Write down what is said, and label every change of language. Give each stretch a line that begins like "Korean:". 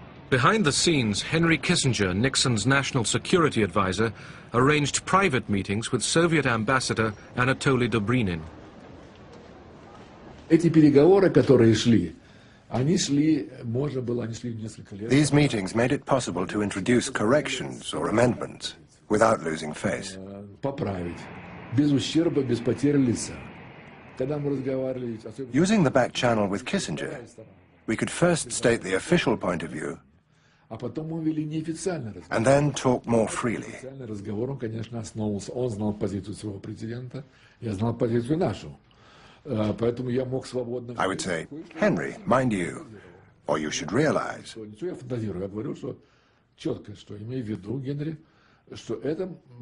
English: Behind the scenes, Henry Kissinger, Nixon's national security advisor, arranged private meetings with Soviet ambassador Anatoly Dobrinin.
Russian: Эти переговоры, которые шли, они шли несколько лет.
English: These meetings made it possible to introduce corrections or amendments without losing face.
Russian: Поправить, без ущерба, без потери лица. Когда мы разговаривали...
English: Using the back channel with Kissinger, we could first state the official point of view and then talk more freely.
Russian: Разговор, он, конечно, основывался. Он знал позицию своего президента, я знал позицию нашу. Поэтому я мог свободно...
English: I would say, Henry, mind you, or you should realize.
Russian: Я фантазирую, я говорю, что четко, что имею в виду, Генри, что это...